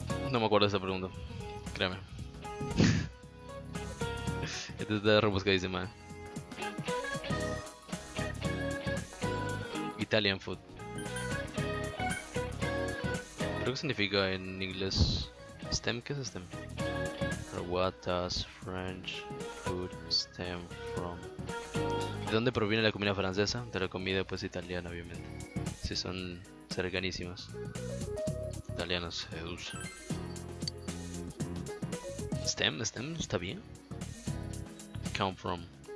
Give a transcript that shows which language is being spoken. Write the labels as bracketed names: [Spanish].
[Spanish] No me acuerdo de esa pregunta. Créame. Esta está rebuscadísima. [English] Italian food. [Spanish] ¿Pero qué significa en inglés? ¿STEM? ¿Qué es STEM? [English] What does French food stem from? [Spanish] ¿De dónde proviene la comida francesa? De la comida pues italiana, obviamente. Si son cercanísimos. Italianos, usa. STEM está bien. [English] Come from.